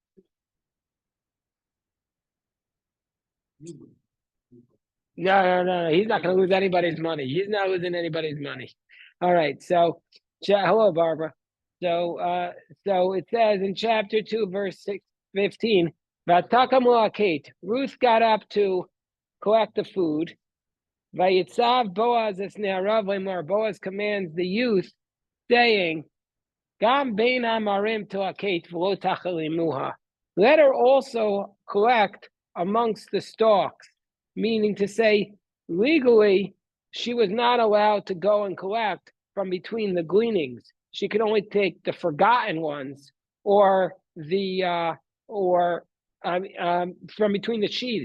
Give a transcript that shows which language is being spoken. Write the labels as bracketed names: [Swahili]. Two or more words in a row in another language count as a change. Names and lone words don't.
[English] No. He's not going to lose anybody's money. He's not losing anybody's money. All right. So, hello, Barbara. So it says in chapter 2, verse 15, Ruth got up to collect the food. [Hebrew] ויצו בעז את נעריו לאמר. [English] Boaz commands the youth, saying, [Hebrew] גם בין העמרים תלקט ולא תכלימוה. [English] Let her also collect amongst the stalks, meaning to say, legally, she was not allowed to go and collect from between the gleanings. She could only take the forgotten ones, or from between the sheaves.